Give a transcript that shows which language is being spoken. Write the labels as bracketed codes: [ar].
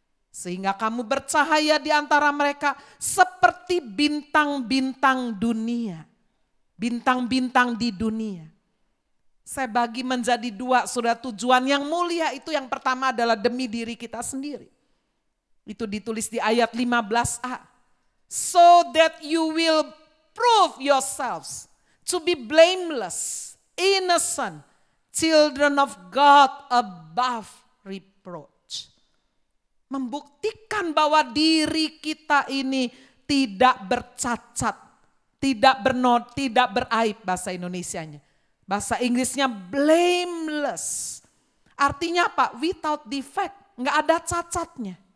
[id] Sehingga kamu bercahaya di antara mereka seperti bintang-bintang dunia. Bintang-bintang di dunia. Saya bagi menjadi dua saudara tujuan yang mulia itu yang pertama adalah demi diri kita sendiri. Itu ditulis di ayat 15a. [en] So that you will prove yourselves to be blameless, innocent, children of God above reproach. [id] Membuktikan bahwa diri kita ini tidak bercacat, tidak beraib bahasa Indonesianya. Bahasa Inggrisnya blameless. Artinya apa? [en] Without defect, [id] nggak ada cacatnya.